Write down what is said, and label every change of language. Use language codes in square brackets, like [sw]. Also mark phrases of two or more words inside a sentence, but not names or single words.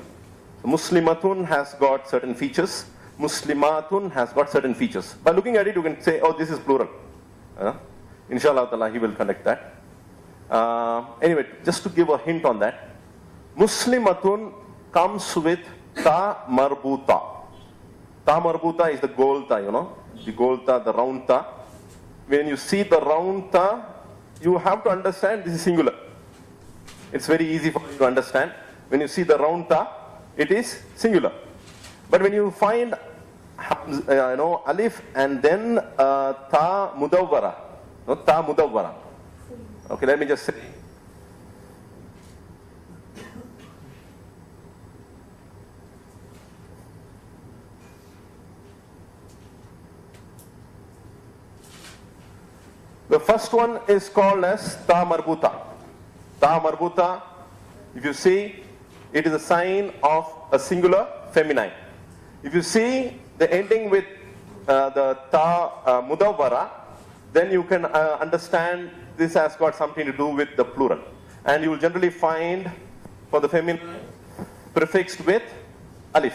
[en] Muslimatun has got certain features. Muslimatun has got certain features. By looking at it, you can say, oh, this is plural. [ar] إن شاء الله تعالى, [en] he will conduct that. Anyway, just to give a hint on that, Muslimatun comes with [ar] تاء مربوطة. تاء مربوطة [en] is the goal ta, the goal ta, the round ta. When you see the round ta, you have to understand this is singular. It's very easy for you to understand. When you see the round ta, it is singular. But when you find alif and then [ar] تاء مدورة، تاء مدورة. [en] Okay, let me just say. The first one is called as [ar] تاء مربوطة. تاء مربوطة, [en] if you see, it is a sign of a singular feminine. If you see the ending with the [ar] تاء مدورة, [en] then you can understand this has got something to do with the plural. And you will generally find for the feminine prefixed with alif.